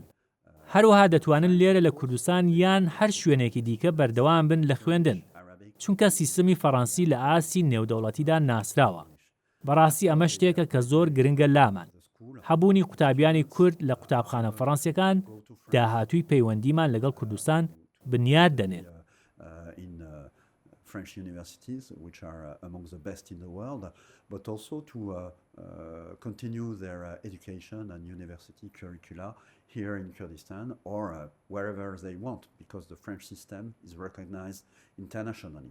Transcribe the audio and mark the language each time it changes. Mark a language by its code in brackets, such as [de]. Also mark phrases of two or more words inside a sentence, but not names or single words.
[ckb] هەروەها دەتوانن لێرە لە کوردستان یان هەر شوێنێکی دیکە بەردەوام بن لە خوێندن، چونکە سیستەمی فەڕەنسی لە ئاسی نێودەوڵەتیدا ناسراوە. بەڕاستی ئەمە شتێکە کە زۆر گرنگە لامان. هەبوونی قوتابیانی کورد لە قوتابخانە فەڕەنسیەکان داهاتووی پەیوەندیمان لەگەڵ کوردستان بنیاد دەنێت. [en] French universities, which are among the best in the world, but also to continue their education and university curricula here in Kurdistan or wherever they want, because the French system is recognized internationally.